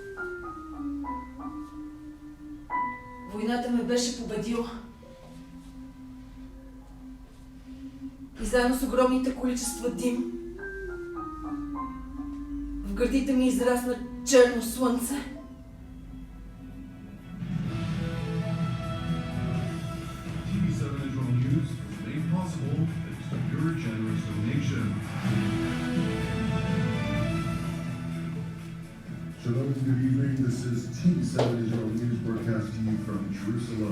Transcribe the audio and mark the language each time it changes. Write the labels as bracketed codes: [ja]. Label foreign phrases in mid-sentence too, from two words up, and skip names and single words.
[bg] Войната ме беше победила. И заедно с огромните количества дим в гърдите ми израсна черно слънце. [en] Shalom and good evening. This is TV7 Israel News broadcast to you from Jerusalem.